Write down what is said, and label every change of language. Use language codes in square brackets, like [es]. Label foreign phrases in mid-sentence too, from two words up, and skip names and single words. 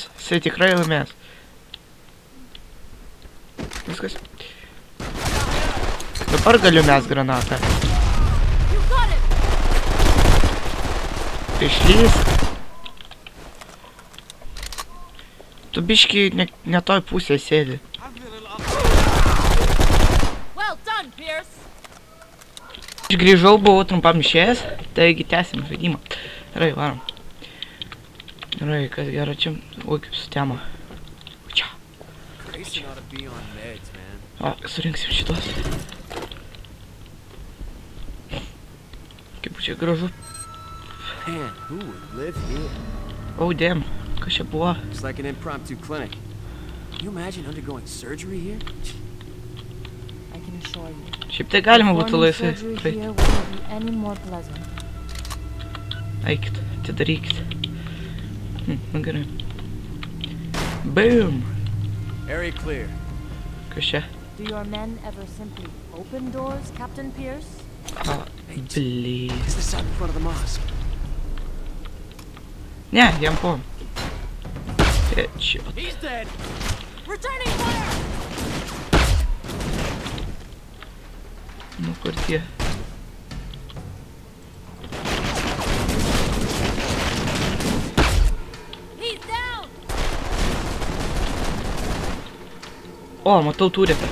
[lt] Jis tikrai laimės. Viskas. Dabar galiu mes granatą. Išlysk. Tu biški ne toj pusėje sėdi. [en] Well done, Pierce. [lt] Aš grįžau, buvau trumpam išėjęs, taigi tęsim žaidimą. Gerai, varom. Gerai, kas gero čia. Oi, kaip sutema. Čia. [en] Grayson ought to be on meds, man. [lt] O, surinksim šitos. Kaip čia gražu. [en] Man, who would live here? Oh, damn. [lt] Kas čia buvo? [en] It's like an impromptu clinic. Can you imagine undergoing surgery here? I can assure you. [lt] Šiaip tai galima būtų [en] Performing [lt] laisvai. [en] surgery [lt] praeit. [en] here wouldn't be any more pleasant. [lt] Eikit, atidarykit. Nu gerai. [en] Boom. Area clear. [lt] Kas čia? [en] Do your men ever simply open doors, Captain Pierce? [lt] O, blį. [en] It's the side in front of the mosque. [lt] Ne, jam po. Headshot. Nu kur tie? O, matau turetą.